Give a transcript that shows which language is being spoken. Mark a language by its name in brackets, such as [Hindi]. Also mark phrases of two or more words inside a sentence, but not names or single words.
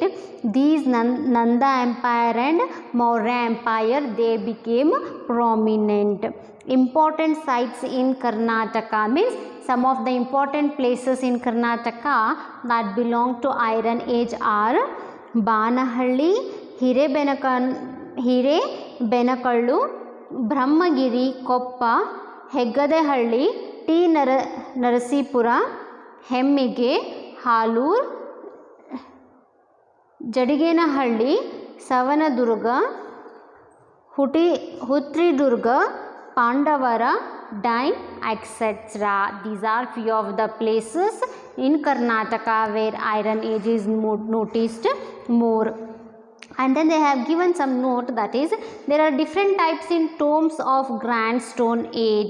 [English] These Nanda empire and Maurya empire, they became prominent. Important sites in Karnataka, means some of the important places in Karnataka that belong to Iron Age are Banahalli, ಹಿರೇಬೆನಕಲ್ಲು, ಬ್ರಹ್ಮಗಿರಿ, ಕೊಪ್ಪ, ಹೆಗ್ಗದಹಳ್ಳಿ, ಟಿ ನರಸೀಪುರ, ಹೆಮ್ಮಿಗೆ, ಹಾಲೂರು, ಜಡಿಗೇನಹಳ್ಳಿ, ಸವನದುರ್ಗ, ಹುತ್ರಿದುರ್ಗ, ಪಾಂಡವರ, Dine, etc. These are few of the places in Karnataka where Iron Age is noticed more. And then they have given some note, that is, there are different types in tombs of Grand Stone Age.